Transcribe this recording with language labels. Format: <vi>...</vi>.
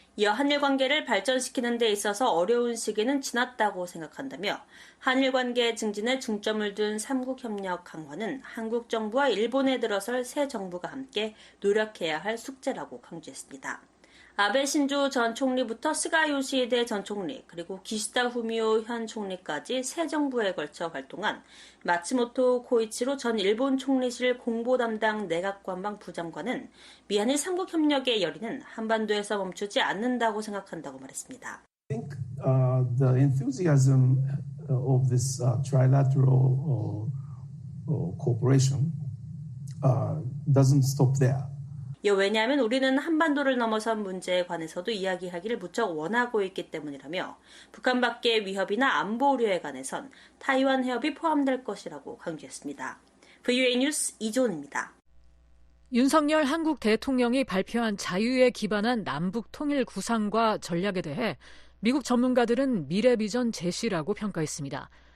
<ko>이어 한일 관계를 발전시키는 데 있어서 어려운 시기는 지났다고 생각한다며 한일 관계 증진에 중점을 둔 3국 협력 강화는 한국 정부와 일본에 들어설 새 정부가 함께 노력해야 할 숙제라고 강조했습니다. 아베 신조 전 총리부터 스가 요시히데 전 총리 그리고 기시다 후미오 현 총리까지 새 정부에 걸쳐 활동한 마츠모토 코이치로 전 일본 총리실 공보 담당 내각관방 부장관은 미한일 3국 협력의 열의는 한반도에서 멈추지 않는다고 생각한다고 말했습니다.</ko> <en>I think the enthusiasm of this trilateral cooperation doesn't stop there.</en> <ko>왜냐하면 우리는 한반도를 넘어선 문제에 관해서도 이야기하기를 무척 원하고 있기 때문이라며 북한 밖의 위협이나 안보 우려에 관해선 타이완 해협이 포함될 것이라고 강조했습니다. VOA 뉴스 이조은입니다. 윤석열 한국 대통령이 발표한 자유에 기반한 남북 통일 구상과 전략에 대해 미국 전문가들은 미래 비전 제시라고 평가했습니다.</ko>